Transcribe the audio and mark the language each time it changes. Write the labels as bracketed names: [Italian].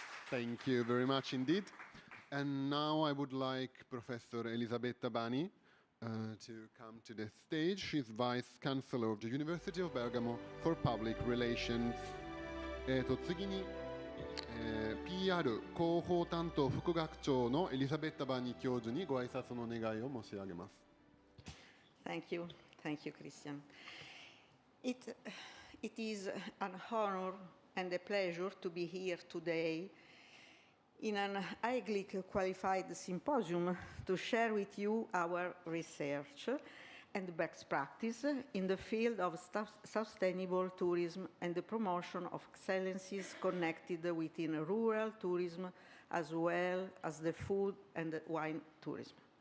[English] Thank you very much indeed. And now I would like Professor Elisabetta Bani to come to the stage. She's Vice Chancellor of the University of Bergamo for Public Relations. [Japanese] 次に、PR 広報担当副学長のエリザベッタ・バニ教授にご挨拶の願いを申し上げます。 [English] Thank you, Christian. It is an honor and a pleasure to be here today in an highly qualified symposium to share with you our research and best practice in the field of sustainable tourism and the promotion of excellences connected within rural tourism as well as the food and wine tourism.